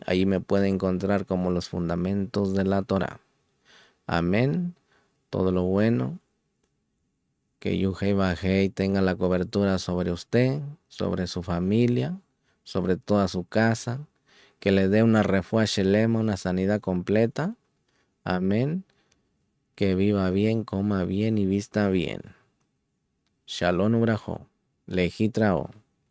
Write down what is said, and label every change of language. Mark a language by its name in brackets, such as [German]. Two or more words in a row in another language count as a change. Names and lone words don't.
[Spanish] Ahí me puede encontrar como Los Fundamentos de la Torah. Amén. Todo lo bueno. Que Yuhei Bajei tenga la cobertura sobre usted, sobre su familia, sobre toda su casa. Que le dé una [Hebrew] רפואה שלמה, [Spanish] una sanidad completa. Amén. Que viva bien, coma bien y vista bien. [Hebrew] שלום וברכה. להתראות.